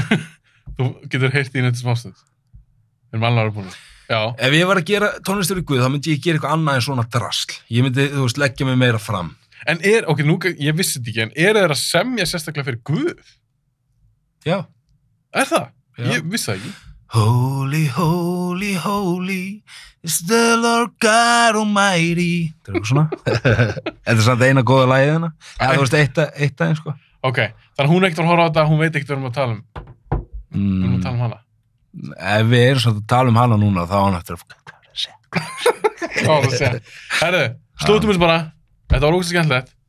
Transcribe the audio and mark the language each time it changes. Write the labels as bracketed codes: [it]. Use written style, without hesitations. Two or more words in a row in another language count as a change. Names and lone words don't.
[is] Þú getur heyrt í neitt smástund. Við erum alveg búin. Já. Ef ég var að gera tónlist fyrir Guð, þá myndi ég gera eitthvað annað en svona drasl. Ég myndi, þú veist, leggja mig meira fram. En ok, nú, ég vissi þetta ekki, en þeir að semja sérstaklega fyrir Guð? Já. Er það? Já. Ég vissi það ekki. [en] Holy, holy, holy is the Lord God Almighty. [is] Það er eitthvað svona. Þetta er samt eina góða lagið hana. Eða þú veist, eitt aðeins, sko. Ok, þannig hún ekkert að horfa á þetta, hún veit ekkert hvað við erum að tala um. Við erum að tala um hana. Ef við erum svona að tala um hana núna, þá hann eftir að segja. Herðu, slútum þessu bara. Þetta var ógeðslega skemmtilegt.